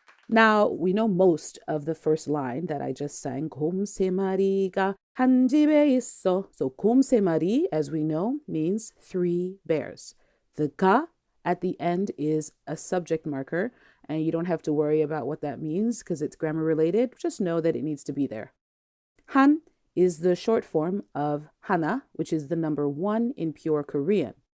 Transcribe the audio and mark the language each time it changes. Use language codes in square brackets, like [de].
[en] Now, we know most of the first line that I just sang. [ko] 곰 세 마리가 한 집에 있어. [en] So, [ko] 곰 세 마리, [en] as we know, means 3 bears. The ga at the end is a subject marker, and you don't have to worry about what that means because it's grammar related. Just know that it needs to be there. Han is the short form of hana, which is the number 1 in pure Korean.